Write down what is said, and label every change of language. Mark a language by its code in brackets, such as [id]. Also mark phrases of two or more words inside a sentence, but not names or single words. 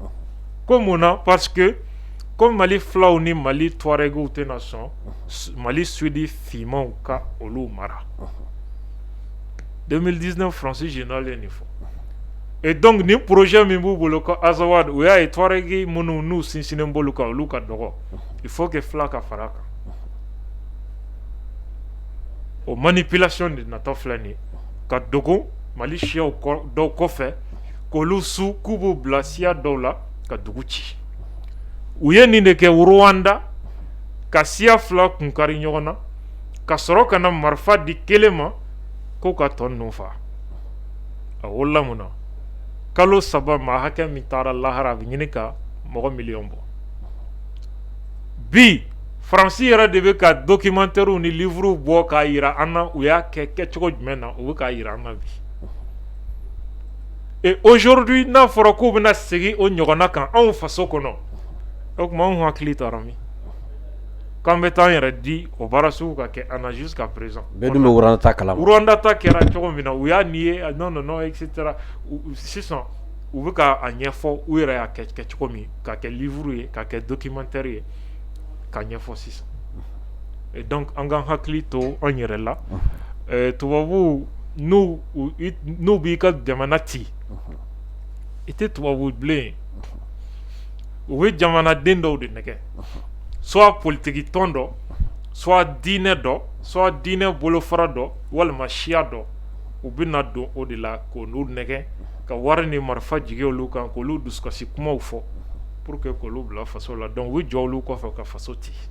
[bm] Ko mun na [fr] parce que comme [bm] Mali filaw ni Mali Touaregiw tɛna sɔn Mali Sudi fimanw ka olu mara. 2019 Francis Général ye nin fɔ. [fr] Et donc [bm] ni projet min b'u bolo ko Azawad o y'a ye Touaregi minnu n'u sinsinnen b'olu kan olu ka dɔgɔ. [fr] Il faut que [bm] fila ka fara kan. O [fr] manipulation de [bm] natɔ filɛ nin ye ka dogo Mali siyaw dɔw kɔfɛ k'olu su k'u b'u bila siya dɔw la ka dugu ci. U ye nin de kɛ Rwanda ka siya fila kunkari ɲɔgɔn na ka sɔrɔ ka na marifa di kelen ma k'o ka tɔ ninnu faga. A wolola mun na kalo 3 maa hakɛ min taara lahara a bɛ ɲini ka mɔgɔ miliyɔn bɔ. Bi Faransi yɛrɛ de bɛ ka documentaires ni livres bɔ k'a yira an na u y'a kɛ kɛcogo jumɛn na u bɛ k'a yira an na bi. [fr] Et aujourd'hui [bm] n'a fɔra k'u bɛna segin o ɲɔgɔnna kan anw faso kɔnɔ o tuma anw hakili taara min k'an bɛ t'an yɛrɛ di o baara sugu ka kɛ an na [fr] jusqu'à présent. [bm] Bɛɛ dun bɛ Rwanda ta kalama. Rwanda ta kɛra cogo min na u y'a nié [fr] non non non etc. [bm] Sisan u bɛ ka a ɲɛfɔ u yɛrɛ y'a kɛ cogo min k'a kɛ livre ye k'a kɛ documentaire ye k'a ɲɛfɔ sisan. [fr] Et donc [bm] an k'an hakili to an yɛrɛ la tubabuw n'u b'i ka jamana ci i tɛ tubabu bilen ye u bɛ jamanaden dɔw de nɛgɛ [fr] soit politique [bm] tɔn dɔ soit diinɛ dɔ soit diinɛ bolofara dɔ walima siya dɔ u bɛ na don o de la k'olu nɛgɛ ka wari ni marifa jigin olu kan k'olu dusukasi kumaw fɔ [fr] pour que [bm] k'olu bila faso la donc u bɛ jɔ olu kɔfɛ ka faso ci